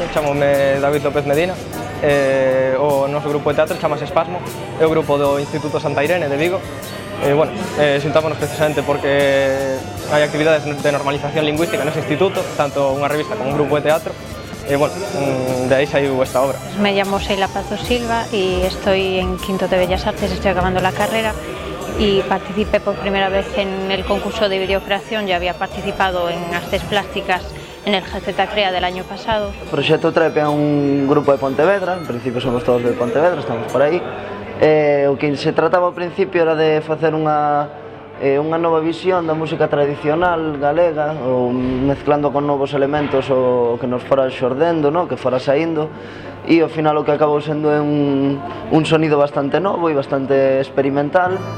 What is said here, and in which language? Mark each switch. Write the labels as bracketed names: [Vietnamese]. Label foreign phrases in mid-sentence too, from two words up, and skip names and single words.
[Galician] Chámome David López Medina, o noso grupo de teatro chamase Espasmo, é o grupo do Instituto Santa Irene de Vigo. Xuntámonos precisamente porque hai actividades de normalización lingüística nese instituto, tanto unha revista como un grupo de teatro, e de aí saiu esta obra. [Spanish] Me llamo Sheila Pazo Silva y estoy en quinto de Bellas Artes, estoy acabando la carrera y participé por primera vez en el concurso de videocreación. Ya había participado en artes plásticas en el GZ Crea del año pasado. [Galician] O proxecto Trepe é un grupo de Pontevedra, en principio somos todos de Pontevedra, estamos por aí. O que se trataba ao principio era de facer unha nova visión da música tradicional galega, mezclando con novos elementos o que nos fora xordendo, que fora saindo, e ao final o que acabou sendo é un sonido bastante novo e bastante experimental.